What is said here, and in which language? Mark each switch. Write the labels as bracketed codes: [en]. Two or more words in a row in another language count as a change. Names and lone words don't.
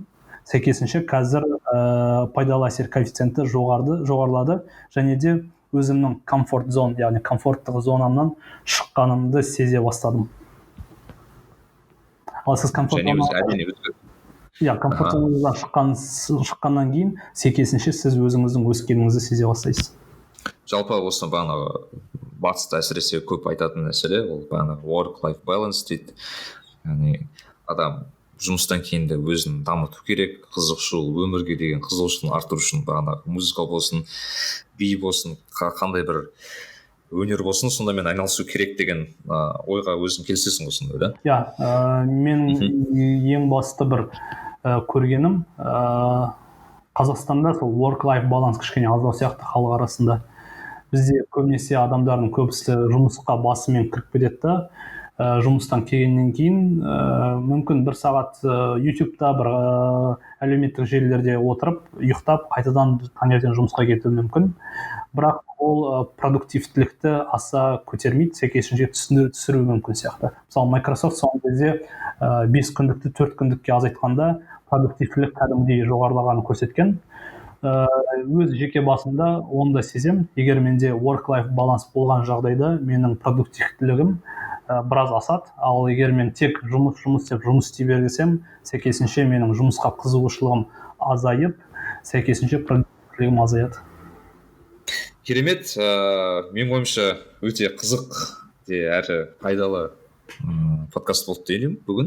[kk] Сәйкесінше қазір пайдалы әсер коэффициенті жоғарылады, және де өзімнің комфорт зон, яғни комфорттық зонамнан шыққанымды сезе бастадым. Ал сіз комфорт зонадан шыққаннан кейін сәйкесінше сіз өзіңіздің өскеніңізді сезе бастайсыз. Жалпы осы бағанағы батыста әсіресе көп айтатын мәселе ол бағанағы [en] work-life balance [kk] дейді. Яғни адам жұмыстан кейін де өзін дамыту керек, қызығушылық, өмірге деген қызығушылығын арттыру үшін бағанағы музыка болсын, би болсын, қандай бір өнер болсын, сондамен айналысу керек деген ойға өзің келісесің осындай, да? Иә, мен ең басты бір көргенім Қазақстанда сол [en] work-life balance [kk] кішкене аздау сияқты халық арасында. Бізде көбінесе адамдардың көбісі жұмысқа басымен кіріп кетеді да, жұмыстан келгеннен кейін мүмкін бір сағат YouTube'да бір әлеуметтік желілерде отырып, ұйықтап, қайтадан таңертең жұмысқа кетуі мүмкін. Бірақ ол продуктивтілікті аса көтермейді, сәйкесінше түсіруі мүмкін сияқты. Мысалы, Microsoft соңғы кезде 5 күндікті 4 күндікке азайтқанда продуктивтілік кәдімгідей жоғарылағанын көрсеткен. Өз жеке басымда оны да сезем. Егер менде [en] work-life balance [kk] болған жағдайда менің продуктивтілігім біраз асады. Ал егер мен тек жұмыс деп жұмыс істей бергесем, сәйкесінше менің жұмысқа қызығушылығым азайып, сәйкесінше продуктивтілігім азаяды. Керемет, мен ойымша өте қызық де әрі пайдалы подкаст болды деймін бүгін.